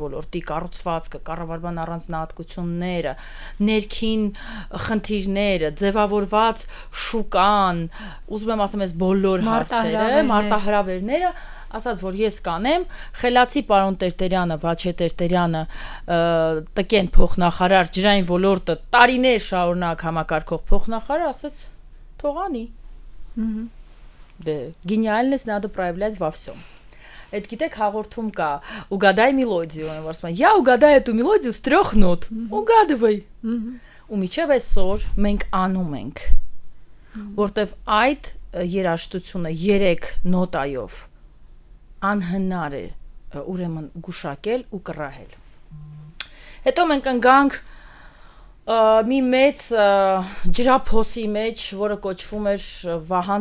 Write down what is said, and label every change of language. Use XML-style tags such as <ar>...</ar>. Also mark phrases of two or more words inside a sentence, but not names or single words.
<hy>ոլորտի կառուցվածքը, կառավարման առանձնահատկությունները, ներքին խնդիրները, ձևավորված շուկան, ուզում եմ ասեմ, այս բոլոր հարցերը, մարտահրավերները, ասած որ ես կանեմ, խելացի պարոն Տերտերյանը, Վաչե Տերտերյանը, տկեն փոխնախարար ջրային ոլորտը տարիներ շարունակ համակարգող փոխնախարար, ասաց թողանի։ Դե</hy> <ru>гениальность надо проявлять во всем.</ru> <hy>Այդ գիտեք հաղորդում կա,</hy> <ru>угадай мелодию,</ru> <hy>որ ասում են,</hy> <ru>я угадаю эту мелодию с 3 нот.</ru> <hy>Угадывай։ Ու միջև այսօր մենք անում ենք, որտեվ այդ երաժշտությունը 3 նոտայով անհնար է ուրեմն գուշակել ու կռահել։ Հետո մենք ընկանք մի մեծ ջրափոսի մեջ, որը կոչվում էր Վահան</hy>